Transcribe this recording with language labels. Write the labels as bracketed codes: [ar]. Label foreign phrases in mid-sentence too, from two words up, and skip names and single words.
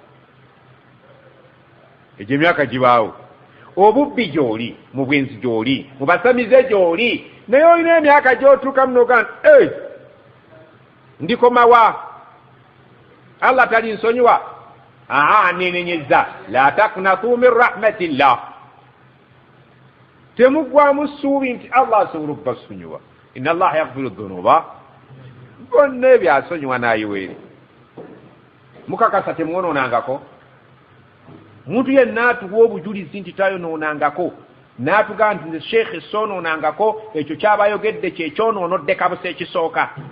[lg] egyo emyaka gibaawo obubbi gy'oli mu bwenzi gy'oli mu basamize gy'oli naye olina emyaka gy'otuuka munoga ndikomawa allah talinsonyiwa nenenyeza [ar] لا تقنطوا من رحمة الله [lg] temuggwamu ssuubi nti allah asobola okubasonyiwa [ar] إن الله يغفر الذنوب [lg] bonna ebyo asonyiwa n'ayiweeri mukakasa temwonoonangako muntu yenna atuwa obujulizi nti tayonoonangako n'atugamba nti nze sheekhe soonoonangako ekyo kyabayogedde kyekyonoonodde kabusa ekisooka